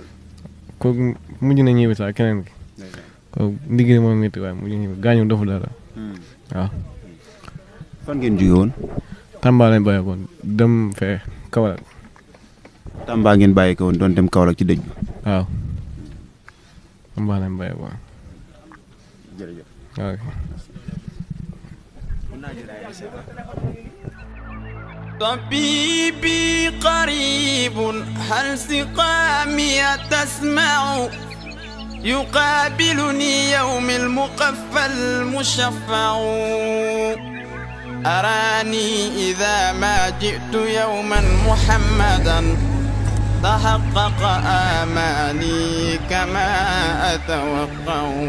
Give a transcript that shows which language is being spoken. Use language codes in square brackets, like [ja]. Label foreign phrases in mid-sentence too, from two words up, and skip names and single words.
[wo] kooku mujj na ñëwi sax keneen ki. kooku ndigg moom métti waaye mujj ñëwi gaañu defu dara. waaw. fan ngeen jóge woon. Tamba lañ bàyyi woon dem fee Kaolack. Tamba ngeen bàyyi ko woon doon dem Kaolack ci dëj bi. waaw. Tamba lañ bàyyi woon. jërëjëf. ok. [ar] طبيبي قريب هل سقامي تسمع يقابلني يوم المقفى المشفع أراني إذا ما جئت يوما محمدا تحقق آمالي كما أتوقع